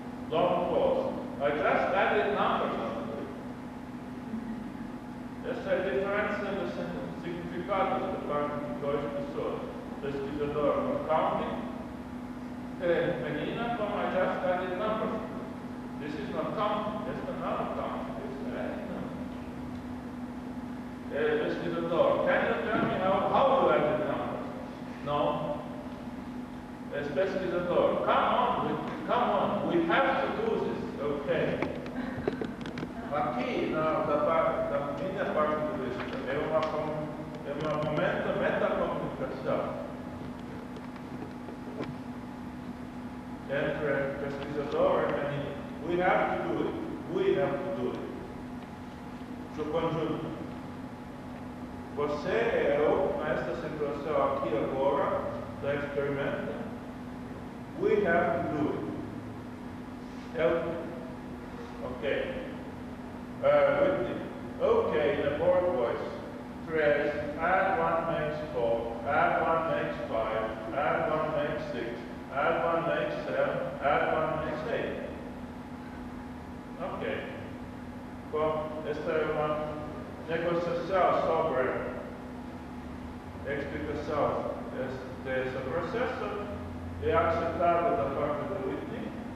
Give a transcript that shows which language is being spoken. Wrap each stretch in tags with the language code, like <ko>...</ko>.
<en>Long pause. I just added numbers.</en> <pt>Essa é a diferença dos significados da parte de duas pessoas. Pesquisador com counting, e menina com</pt> <en>I just added numbers. This is not counting,</en> <pt>esta não é</pt> <en>counting, this is adding numbers. Pesquisador, can you tell me how you added numbers? No. Pesquisador, come on, we have to do this, okay.</en> <pt>Aqui, da minha parte de vista, é um momento de metacomunicação entre pesquisador e menino.</pt> <en>We have to do it.</en> <pt>Seu conjunto. Você e eu, nesta situação aqui agora, da experimento,</pt> <en>we have to do it. Help me. Okay. Whitney. Okay, in a board voice. 3, add 1 makes 4, add 1 makes 5, add 1 makes 6, add 1 makes 7, add 1 makes 8. Ok.</en> <pt>Bom, esta é uma negociação sobre a explicação desse processo é aceitada da parte da Whitney.</pt>